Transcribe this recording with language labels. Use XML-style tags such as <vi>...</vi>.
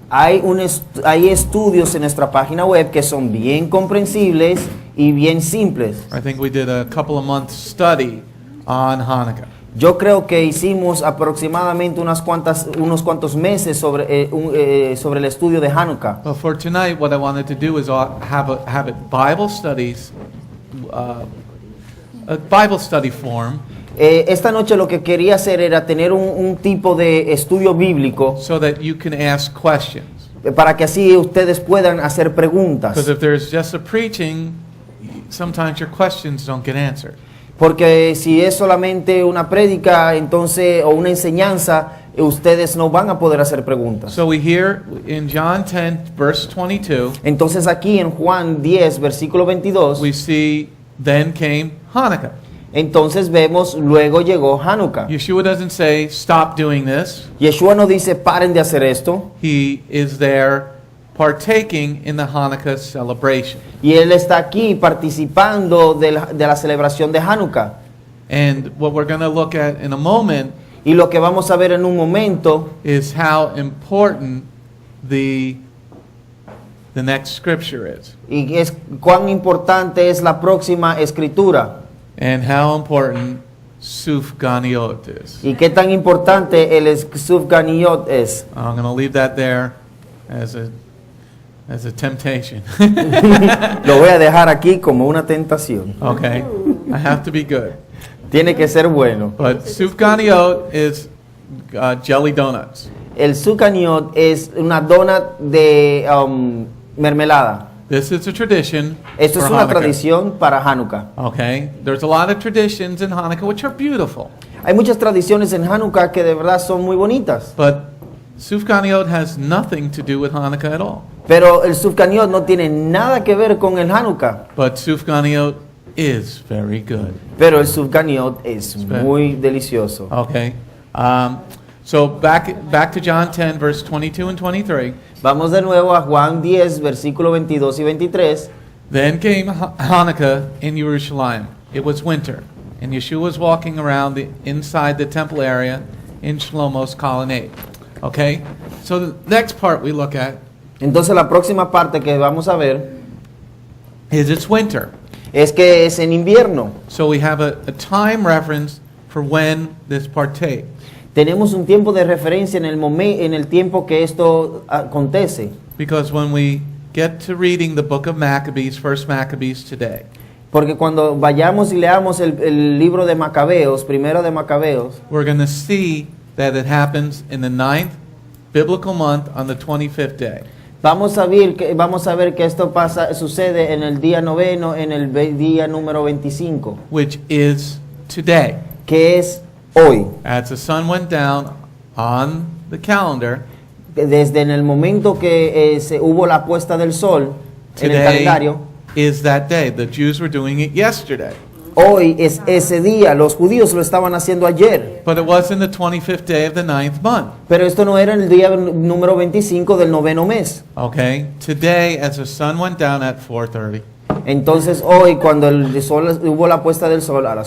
<es>hay estudios en nuestra página web que son bien comprensibles y bien simples.</es> <en>I think we did a couple of months study on Hanukkah.</en> <es>Yo creo que hicimos aproximadamente unos cuantos meses sobre el estudio de Hanukkah.</es> <en>But for tonight, what I wanted to do is have it Bible studies, a Bible study form.</en> <es>Esta noche lo que quería hacer era tener un tipo de estudio bíblico</es> <en>So that you can ask questions.</en> <es>para que así ustedes puedan hacer preguntas.</es> <en>Because if there's just a preaching, sometimes your questions don't get answered.</en> <es>Porque si es solamente una prédica, entonces, o una enseñanza, ustedes no van a poder hacer preguntas.</es> <en>So we hear in John 10, verse 22,</en> <es>Entonces aquí en Juan 10, versículo 22,</es> <en>we see then came Hanukkah.</en> <es>entonces vemos, luego llegó Hanukkah.</es> <en>Yeshua doesn't say, stop doing this.</en> <es>Yeshua no dice, paren de hacer esto.</es> <en>He is there partaking in the Hanukkah celebration.</en> <es>Y él está aquí participando de la celebración de Hanukkah.</es> <en>And what we're going to look at in a moment</en> <es>Y lo que vamos a ver en un momento</es> <en>is how important the next scripture is,</en> <es>y es cuán importante es la próxima escritura</es> <en>and how important sufganiot is.</en> <es>y qué tan importante el Sufganiyot es.</es> <en>I'm going to leave that there as a temptation.</en> <es>Lo voy a dejar aquí como una tentación.</es> <en>Okay, I have to be good.</en> <es>Tiene que ser bueno.</es> <en>But sufganiot is jelly donuts.</en> <es>El Sufganiyot es una donut de mermelada.</es> <en>This is a tradition</en> <es>Esto</es> <en>for</en> <es>es una</es> <en>Hanukkah.</en> <es>tradición para Hanukkah.</es> <en>Okay, there's a lot of traditions in Hanukkah which are beautiful,</en> <es>Hay muchas tradiciones en Hanukkah que de verdad son muy bonitas,</es> <en>but sufganiot has nothing to do with Hanukkah at all.</en> <es>pero el Sufganiyot no tiene nada que ver con el Hanukkah.</es> <en>But sufganiot is very good.</en> <es>Pero el Sufganiyot es Espera. muy delicioso.</es> <en>Okay, so back to John 10, verse 22 and 23.</en> <es>Vamos de nuevo a Juan 10, versículo 22 y 23.</es> <en>Then came Hanukkah in Yerushalayim. It was winter, and Yeshua was walking around inside the temple area in Shlomo's Colonnade. Okay, so the next part we look at</en> <es>Entonces la próxima parte que vamos a ver</es> <en>is it's winter.</en> <es>es que es en invierno.</es> <en>So we have a time reference for when this partake.</en> <es>Tenemos un tiempo de referencia en el tiempo que esto acontece.</es> <en>Because when we get to reading the book of Maccabees, first Maccabees today,</en> <es>Porque cuando vayamos y leamos el libro de Macabeos, primero de Macabeos,</es> <en>we're going to see that it happens in the 9th biblical month on the 25th day.</en> <es>vamos a ver que esto sucede en el día noveno, en el día número 25,</es> <en>Which is today.</en> <es>que es hoy.</es> <en>As the sun went down on the calendar,</en> <es>Desde en el momento que hubo la puesta del sol en el</es> <en>today</en> <es>calendario,</es> <en>is that day. The Jews were doing it yesterday.</en> <es>hoy es ese día. Los judíos lo estaban haciendo ayer,</es> <en>But it wasn't the 25th day of the 9th month.</en> <es>pero esto no era el día número 25 del noveno mes.</es> <en>Okay? Today, as the sun went down at 4:30.</en> <es>Entonces hoy, cuando el sol hubo la puesta del sol a las</es>